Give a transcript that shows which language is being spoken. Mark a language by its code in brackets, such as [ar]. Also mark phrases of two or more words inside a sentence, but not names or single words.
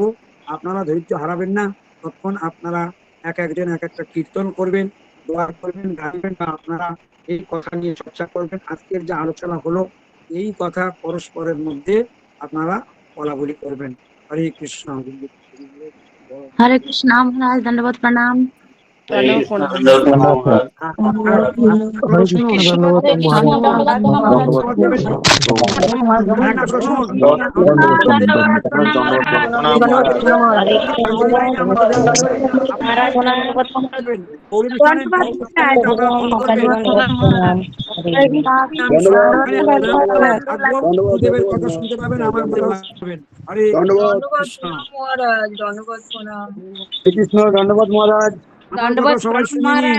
[bn] আপনারা ধৈর্য হারাবেন না, তখন আপনারা এক একজন এক একটা কীর্তন করবেন, দোয়া করবেন, গাইবেন, বা আপনারা এই কথা নিয়ে চর্চা করবেন। আজকের যে আলোচনা হলো, এই কথা পরস্পরের মধ্যে আপনারা বলা বলি করবেন। হরে কৃষ্ণ। [hi] हरे कृष्णा महाराज दंडवत प्रणाम। [bn] প্রণব প্রণাম। আপনারা শুনুন, [hi] हरे कृष्णा दंडवत प्रणाम। [bn] হ্যাঁ, শুনুন। [hi] दंडवत प्रणाम हरे महाराज दंडवत [bn] গৌরী মিশনের আপনারা ফলো করবেন। গুরুদেবের কথা শুনতে পাবেন, আমার মনে ভাববেন। হরে কৃষ্ণ। মহারাজ দণ্ডবত প্রণাম। শ্রীকৃষ্ণ ধন্যবাদ মহারাজ। আমার কথা সবাই শুনে নিন।